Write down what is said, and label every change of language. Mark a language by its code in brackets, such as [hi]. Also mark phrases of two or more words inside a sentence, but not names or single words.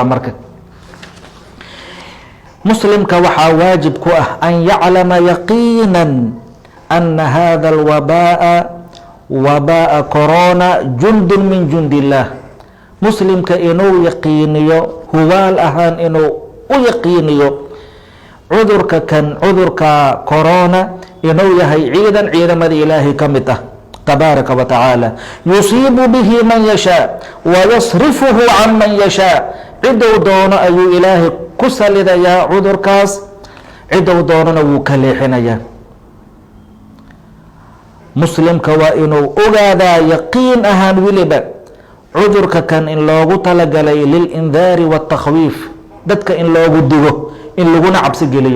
[so] marka muslimka waxaa waajib ku ah [ar] أن يعلم يقينا أن هذا الوباء كورونا جند من جند الله. [so] muslimka inuu yaqiiniyo, hubaal ahaan inuu u yaqiiniyo cudurka corona inuu yahay ciidan ciidamada ilaahay ka mid ah [ar] تبارك وتعالى. يصيب به من يشاء ويصرفه عن من يشاء wayasrifuhu can man yashaa. [so] cidou doono ayuu ilaahay ku salidayaa cudurkaas, cidou doonona wuu ka leexinayaa. muslimka waa inuu ogaadaa yaqiin ahaan weliba cudurka kan in loogu talagalay [ar] للإنذار والتخويف, [so] dadka in loogu digo, in laguna cabsi geliyo.